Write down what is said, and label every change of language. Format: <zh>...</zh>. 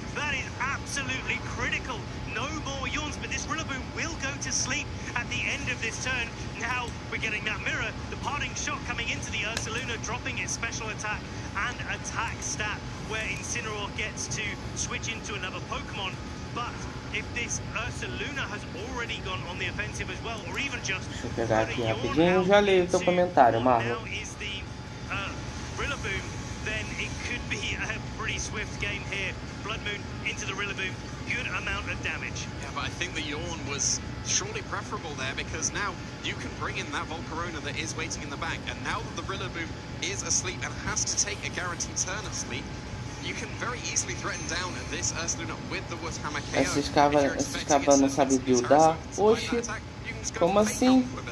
<en>That is absolutely critical. No more yawns, but this Rillaboom will go to sleep at the end of this turn. Now we're getting that mirror, the parting shot coming into the Ursaluna, dropping its special attack and attack stat, where Incineroar gets to switch into another Pokemon. But if this Ursaluna has already gone on the offensive as well, or even just</en> <pt>deixa eu pegar aqui rapidinho, já leio o teu comentário, Marlon.</pt> <en>Now is the Rillaboom, then it could be a pretty swift game here. Blood Moon into the Rillaboom, good amount of damage. Yeah, but I think the Yawn was surely preferable there, because now you can bring in that Volcarona that is waiting in the back, and now that the Rillaboom is asleep and has to take a guaranteed turn of sleep, you can very easily threaten down this Ursaluna with the Wood Hammer KO.</en> <pt>Esses cabas não sabem buildar. Oxi, como assim?</pt>